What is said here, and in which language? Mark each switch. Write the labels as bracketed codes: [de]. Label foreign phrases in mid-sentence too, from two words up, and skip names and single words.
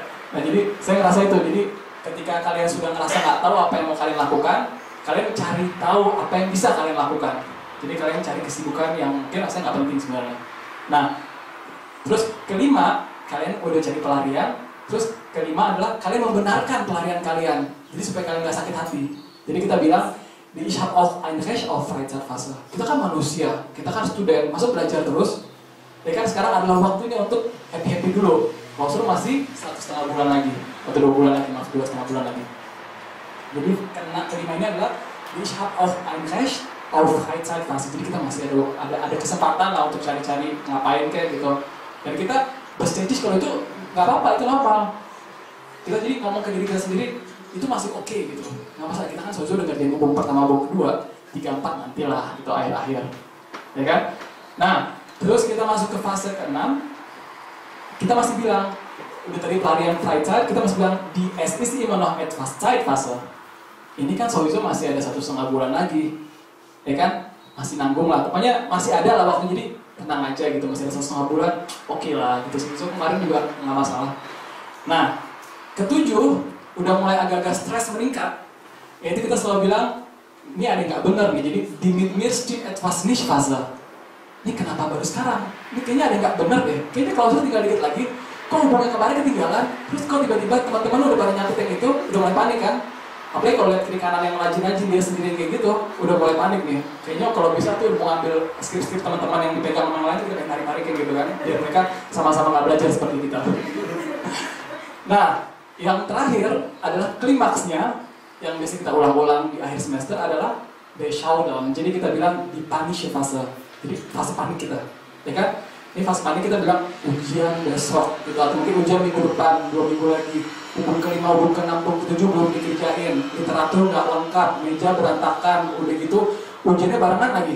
[id] Nah jadi saya ngerasa itu, jadi ketika kalian sudah ngerasa nggak tahu apa yang mau kalian lakukan, kalian cari tahu apa yang bisa kalian lakukan. Jadi kalian cari kesibukan yang mungkin rasanya nggak penting sebenarnya. Nah, terus kelima, kalian udah cari pelarian. Terus kelima adalah kalian membenarkan pelarian kalian. Jadi supaya kalian nggak sakit hati. Jadi kita bilang, di [de] Ich habe auch ein Recht auf Freizeitphase. [id] Kita kan manusia, kita kan student, masa belajar terus. Ya kan sekarang adalah waktunya untuk happy-happy dulu. Klausur masih 1,5 bulan lagi, atau 2 bulan lagi, maaf 2,5 bulan lagi. Jadi kelima ini adalah [de] Ich habe auch ein Recht auf Freizeitphase. [id] Jadi kita masih ada kesempatan lah untuk cari-cari ngapain kayak gitu. Dan kita berstatus kalau itu nggak apa-apa, itu normal. Kita jadi ngomong ke diri kita sendiri itu masih oke gitu. Nggak masalah, kita kan soalnya udah ngerjain buku pertama, buku kedua, 3, 4 nantilah itu akhir-akhir. Ya kan? Nah, terus kita masuk ke fase ke-6. Kita masih bilang udah tadi pelarian Freizeit, kita masih bilang di [de] es ist immer noch etwas Zeitphase. [id] Ini kan sowieso masih ada 1,5 bulan lagi, ya kan? Masih nanggung lah, pokoknya masih ada lah waktu, jadi tenang aja gitu, masih ada 1,5 bulan, oke lah gitu. Sowieso kemarin juga nggak masalah. Nah, ketujuh, udah mulai agak-agak stres meningkat, yaitu kita selalu bilang, ini ada yang nggak benar nih, jadi [de] die mit mir steht etwas nicht Phase. [id] Ini kenapa baru sekarang? Ini kayaknya ada yang nggak benar deh, kayaknya kalau sudah tinggal dikit lagi, kok hubungan kemarin ketinggalan, terus kok tiba-tiba teman-teman udah pada nyatetin itu, udah mulai panik kan? Apalagi kalau lihat kiri kanan yang rajin-rajin dia sendiri kayak gitu, udah mulai panik nih. Kayaknya kalau bisa tuh mau ngambil skrip-skrip teman-teman yang dipegang orang lain, kita pengen narik-narik kayak gitu kan, biar mereka sama-sama nggak belajar seperti kita. Nah, yang terakhir adalah klimaksnya, yang biasa kita ulang-ulang di akhir semester adalah [en] the showdown. [id] Jadi kita bilang di [de] panische fase, [id] jadi fase panik kita, ya kan? Ini fase panik kita bilang ujian besok, gitu, atau mungkin ujian minggu depan, 2 minggu lagi. Hubung ke-5, hubung ke-6, hubung ke-7 belum dikerjain, literatur nggak lengkap, meja berantakan, udah gitu ujiannya barengan lagi.